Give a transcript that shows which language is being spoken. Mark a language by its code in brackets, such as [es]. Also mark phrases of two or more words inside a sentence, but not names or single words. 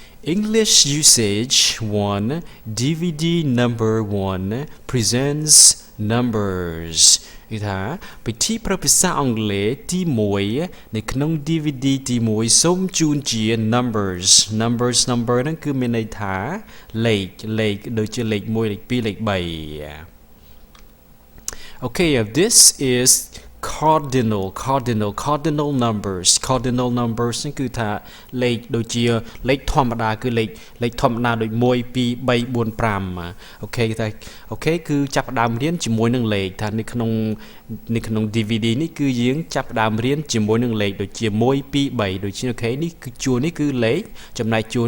[en] English usage 1 DVD number 1 presents numbers [km] គឺថាពិធីប្រើភាសាអង់គ្លេសទី1នៅក្នុង DVD ទី1សូមជូនជា [en] numbers number [km] ហ្នឹងគឺមានន័យថាលេខដូចជាលេខ1លេខ2លេខ3 [en] Okay, this is cardinal numbers [km] ហ្នឹងគឺថាលេខដូចជាលេខធម្មតាគឺលេខធម្មតាដូច1 2 3 4 5អូខេគឺចាប់ផ្ដើមរៀនជាមួយនឹងលេខថានៅ ក្នុង DVD នេះគឺយើងចាប់ផ្ដើមរៀនជាមួយនឹងលេខដូចជា1 2 3ដូចជាអូខេនេះគឺជួរនេះគឺលេខចំណែកជួរ